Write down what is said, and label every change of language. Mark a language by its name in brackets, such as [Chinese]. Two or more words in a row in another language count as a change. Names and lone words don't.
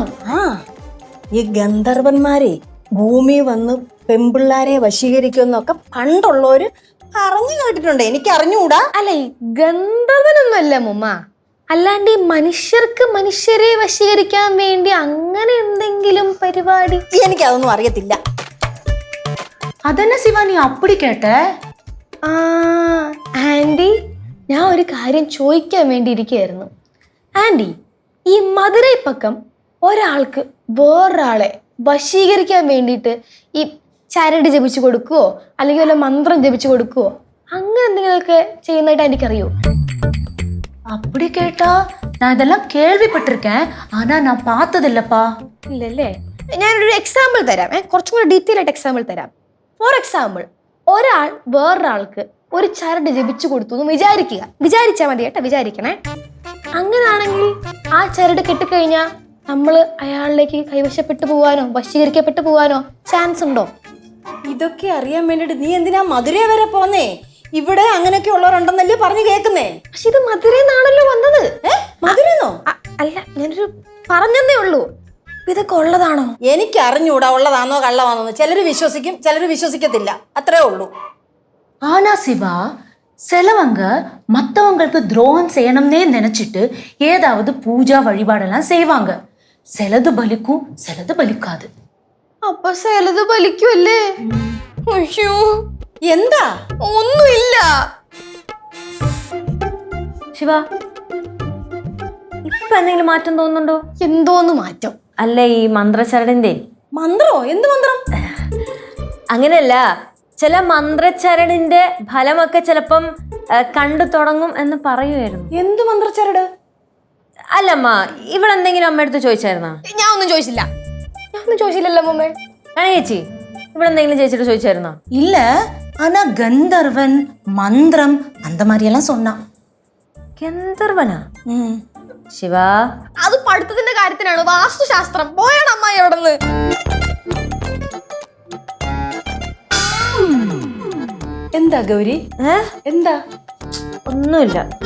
[Malayalam] ആ, ഈ ഗന്ധർവന്മാരെ ഭൂമി വന്ന് പെമ്പിള്ളാരെ വശീകരിക്കുമെന്നൊക്കെ പണ്ടുള്ളവര് പറഞ്ഞു കേട്ടിട്ടുണ്ട്. എനിക്ക് അറിഞ്ഞുകൂടാ. അല്ല, ഈ ഗന്ധർവനൊന്നുമല്ല മുമ്മ, അല്ലാണ്ട് ഈ മനുഷ്യർക്ക് മനുഷ്യരെ വശീകരിക്കാൻ വേണ്ടി അങ്ങനെ എന്തെങ്കിലും പരിപാടി. എനിക്കതൊന്നും അറിയത്തില്ല. [Tamil] அதென்ன சிவா நீ அப்படி கேட்ட? [Malayalam] ആൻറ്റി, ഞാൻ ഒരു കാര്യം ചോദിക്കാൻ വേണ്ടി ഇരിക്കുകയായിരുന്നു. ആൻറ്റി, ഈ മധുരൈ പക്കം ഒരാൾക്ക് വേറൊരാളെ വശീകരിക്കാൻ വേണ്ടിയിട്ട് ഈ ചരട് ജപിച്ചു കൊടുക്കുവോ അല്ലെങ്കിൽ വല്ല മന്ത്രം ജപിച്ചു കൊടുക്കുവോ അങ്ങനെ എന്തെങ്കിലുമൊക്കെ ചെയ്യുന്നതായിട്ട് എനിക്കറിയോ? [Tamil] அப்படி கேட்டா நான் இதெல்லாம் கேள்விப்பட்டிருக்கேன், ஆனா நான் பார்த்ததில்லப்பா. [Malayalam] ഇല്ലല്ലേ? ഞാനൊരു എക്സാമ്പിൾ തരാം. കുറച്ചും കൂടി ഡീറ്റെയിൽ ആയിട്ട് എക്സാമ്പിൾ തരാം. [English] for example, [Malayalam] ഒരാൾ വേറൊരാൾക്ക് ഒരു ചരട് ജപിച്ചു കൊടുത്തു എന്ന് വിചാരിച്ചാൽ മതി കേട്ടോ, വിചാരിക്കണേ. അങ്ങനാണെങ്കിൽ ആ ചരട് കെട്ടിക്കഴിഞ്ഞാൽ നമ്മൾ അയാളിലേക്ക് കൈവശപ്പെട്ടു പോവാനോ വശീകരിക്കപ്പെട്ടു പോവാനോ ചാൻസ് ഉണ്ടോ? ഇതൊക്കെ അറിയാൻ വേണ്ടിട്ട് നീ എന്തിനാ മധുരൈ വരെ പോന്നേ? ഇവിടെ അങ്ങനെയൊക്കെ ഉള്ളവരുണ്ടെന്നല്ലേ പറഞ്ഞു കേൾക്കുന്നേ. പക്ഷെ ഇത് മധുരന്നാണല്ലോ വന്നത്. മധുരന്നോ? അല്ല, ഞാനൊരു പറഞ്ഞതേ ഉള്ളൂ. ഇതൊക്കെ ഉള്ളതാണോ? എനിക്ക് അറിഞ്ഞൂടാ ഉള്ളതാണോ കള്ളമാണോന്ന്. ചിലര് വിശ്വസിക്കും, ചിലര് വിശ്വസിക്കത്തില്ല, അത്രേ ഉള്ളൂ. [Tamil] ஆனா சிவா, சிலவங்க மற்றவங்களுக்கு துரோகம் செய்யணும்னே நினைச்சிட்டு ஏதாவது பூஜா வழிபாடெல்லாம் செய்வாங்க. சிலது பலிக்கும், சிலது பலிக்காது. [Malayalam] അപ്പൊ ചിലത് ബലിക്കുമല്ലേ? അയ്യോ, എന്താ? ഒന്നുമില്ല. ശിവ, ഇപ്പൊ എന്തെങ്കിലും മാറ്റം തോന്നുന്നുണ്ടോ? എന്തോന്ന് മാറ്റം? അല്ല, ഈ മന്ത്രച്ചരടിന്റെ മന്ത്രോ? എന്ത് മന്ത്രം? അങ്ങനെയല്ല, ചില മന്ത്രച്ചരടിന്റെ ഫലമൊക്കെ ചിലപ്പം കണ്ടു തുടങ്ങും എന്ന് പറയുമായിരുന്നു. എന്ത് മന്ത്രച്ചരട്? അല്ലമ്മ, ഇവളെന്തെങ്കിലും അമ്മയടുത്ത് ചോദിച്ചായിരുന്നാ? ഞാൻ ഒന്നും ചോദിച്ചില്ലല്ലോ മുമ്പേ. ചേച്ചി, ഇവളെന്തെങ്കിലും ചേച്ചിട്ട് ചോദിച്ചായിരുന്നോ? [Tamil] இல்ல, ஆனா கந்தர்வன் மந்திரம் அந்த மாதிரி எல்லாம் சொன்னான். [Malayalam] ഗന്ധർവനാ? ശിവ, അത് പഠിത്തത്തിന്റെ കാര്യത്തിനാണ്, വാസ്തുശാസ്ത്രം. പോയാണ് അമ്മായി അവിടെ നിന്ന്. എന്താ ഗൗരി? എന്താ? ഒന്നുമില്ല.